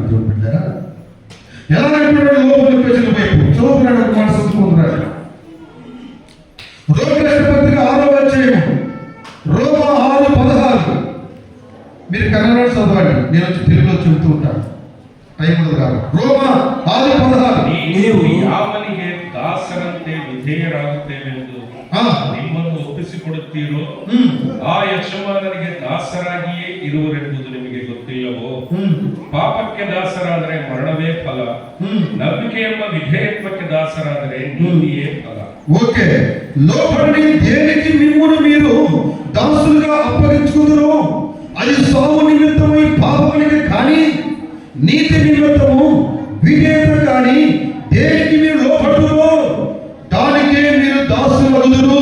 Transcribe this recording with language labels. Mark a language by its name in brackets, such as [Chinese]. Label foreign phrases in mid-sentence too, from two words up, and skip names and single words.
[Telugu] బిడ్డరా, ఎలా అంటున్నాడు? లోపలి ప్రజల వైపు చదువుతున్నాడు. ఒక మాట చదువుకుంటున్నాడు. రోమపత్రిక 6వ అధ్యాయం, రోమా 6:16. మీరు కన్నడ చదవండి, నేను వచ్చి తెలుగులో చెబుతూ ఉంటాను, టైం ఉండదు కాదు. రోమా 6:16. [Kannada] ನೀವು ಯಾವನಿಗೆ ದಾಸರಂತೆ ವಿಧೇಯರಾಗುತ್ತೇವೆಂದು ನಿಮ್ಮನ್ನು ಒಪ್ಪಿಸಿಕೊಡುತ್ತೀರೋ ಆ ಯಜಮಾನನಿಗೆ ದಾಸರಾಗಿಯೇ ಇರುವರೆಂಬುದು ನಿಮಗೆ ಗೊತ್ತಿಲ್ಲವೋ? ಪಾಪಕ್ಕೆ ದಾಸರಾದರೆ ಮರಣವೇ ಫಲ, ನಂಬಿಕೆ ಎಂಬ ವಿಧೇಯತ್ವಕ್ಕೆ ದಾಸರಾದರೆ ನೀತಿಯೇ ಫಲ. [Telugu] ఓకే, లోపలి దేనికి మిమ్మును మీరు దాసులుగా అప్పగించుకుందరో అది సావు నిమిత్తమై పాపమునికి కానీ నీతి నిమిత్తము విధేయత కానీ దేనికి మీరు లోపడుతురో దానికే మీరు దాసులగుదురు.